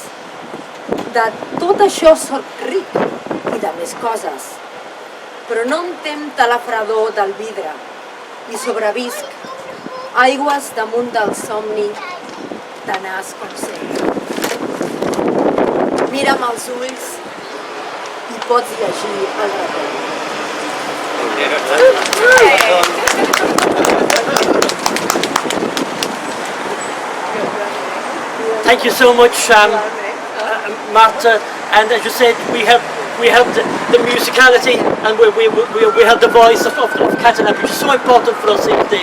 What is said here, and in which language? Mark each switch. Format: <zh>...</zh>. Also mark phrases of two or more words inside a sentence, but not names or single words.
<ca>De tot això soc ric i de més coses, però no em tempta la fredor del vidre i sobrevisc aigües damunt del somni tenaç com sempre. Mira'm els ulls i pots llegir el retorn.</ca> <en>Thank you so much, Marta. And as you said, we have the musicality and we have the voice of Catalan, which is so important for us today.</en>